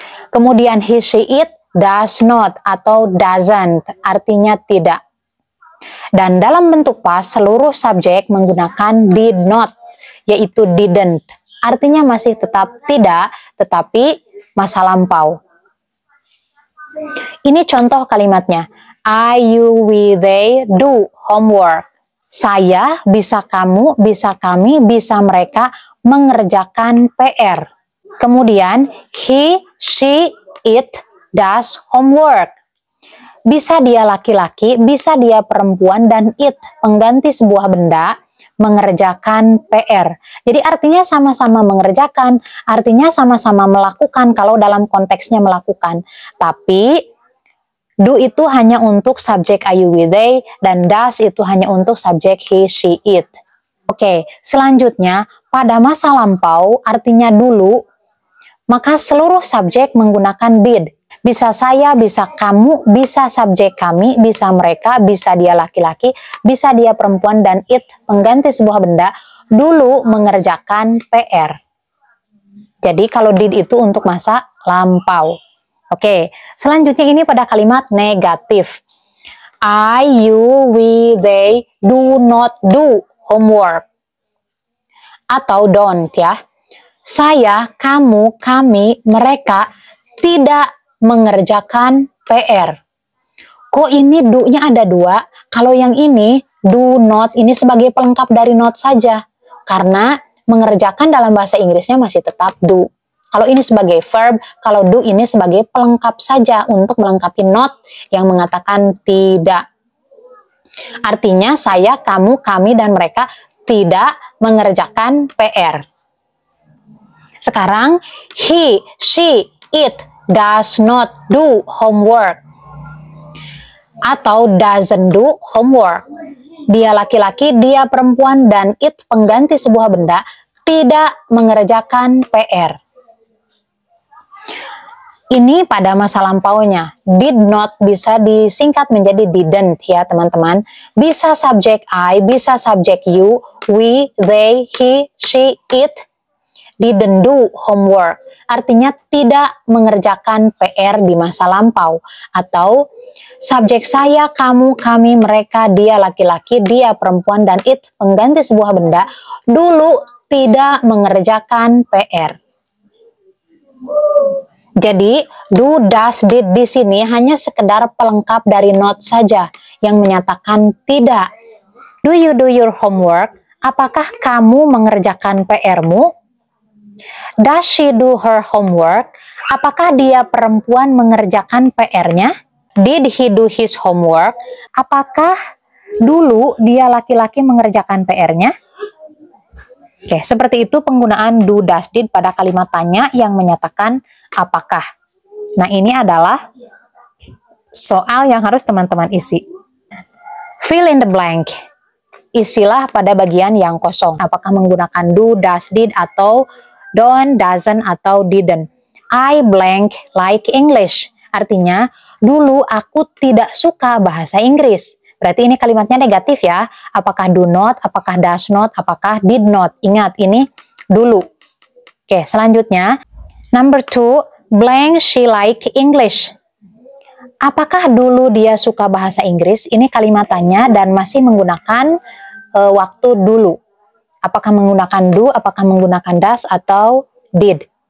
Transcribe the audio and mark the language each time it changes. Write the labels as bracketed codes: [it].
[id] Kemudian he, she, it, does not atau doesn't artinya tidak. Dan dalam bentuk past seluruh subjek menggunakan did not yaitu didn't. Artinya masih tetap tidak tetapi masa lampau. Ini contoh kalimatnya. [en] I, you, we, they do homework. [id] Saya, bisa kamu, bisa kami, bisa mereka mengerjakan PR. Kemudian, he, she, it does homework. Bisa dia laki-laki, bisa dia perempuan, dan it, pengganti sebuah benda, mengerjakan PR. Jadi artinya sama-sama mengerjakan, artinya sama-sama melakukan kalau dalam konteksnya melakukan. Tapi do itu hanya untuk subjek I, you, we, they, dan does itu hanya untuk subjek he, she, it. Oke, selanjutnya pada masa lampau artinya dulu, maka seluruh subjek menggunakan did. Bisa saya, bisa kamu, bisa subjek kami, bisa mereka, bisa dia laki-laki, bisa dia perempuan, dan it pengganti sebuah benda dulu mengerjakan PR. Jadi kalau did itu untuk masa lampau. Oke, selanjutnya ini pada kalimat negatif. [en] I, you, we, they do not do homework. [id] Atau don't ya. Saya, kamu, kami, mereka tidak mengerjakan PR. Kok ini do-nya ada dua? Kalau yang ini do not ini sebagai pelengkap dari not saja. Karena mengerjakan dalam bahasa Inggrisnya masih tetap do. Kalau ini sebagai verb, kalau do ini sebagai pelengkap saja untuk melengkapi not yang mengatakan tidak. Artinya saya, kamu, kami, dan mereka tidak mengerjakan PR. [en] Sekarang, he, she, it does not do homework. Atau doesn't do homework. [id] Dia laki-laki, dia perempuan, dan it pengganti sebuah benda tidak mengerjakan PR. Ini pada masa lampaunya. Did not bisa disingkat menjadi didn't ya teman-teman. [en] Bisa subjek I, bisa subjek you, we, they, he, she, it didn't do homework. [id] Artinya tidak mengerjakan PR di masa lampau. Atau subjek saya, kamu, kami, mereka, dia laki-laki, dia perempuan, dan it pengganti sebuah benda dulu tidak mengerjakan PR. Jadi, do, does, did di sini hanya sekedar pelengkap dari not saja yang menyatakan tidak. [en] Do you do your homework? [id] Apakah kamu mengerjakan PR-mu? [en] Does she do her homework? [id] Apakah dia perempuan mengerjakan PR-nya? [en] Did he do his homework? [id] Apakah dulu dia laki-laki mengerjakan PR-nya? Oke, seperti itu penggunaan do, does, did pada kalimat tanya yang menyatakan apakah. Nah, ini adalah soal yang harus teman-teman isi. [en] Fill in the blank. [id] Isilah pada bagian yang kosong. Apakah menggunakan do, does, did, atau don't, doesn't, atau didn't. [en] I blank like English. [id] Artinya, dulu aku tidak suka bahasa Inggris. Berarti ini kalimatnya negatif ya. Apakah do not, apakah does not, apakah did not. Ingat, ini dulu. Oke, selanjutnya. [en] Number 2, blank she like English. [id] Apakah dulu dia suka bahasa Inggris? Ini kalimat tanya dan masih menggunakan waktu dulu. Apakah menggunakan do, apakah menggunakan does, atau did?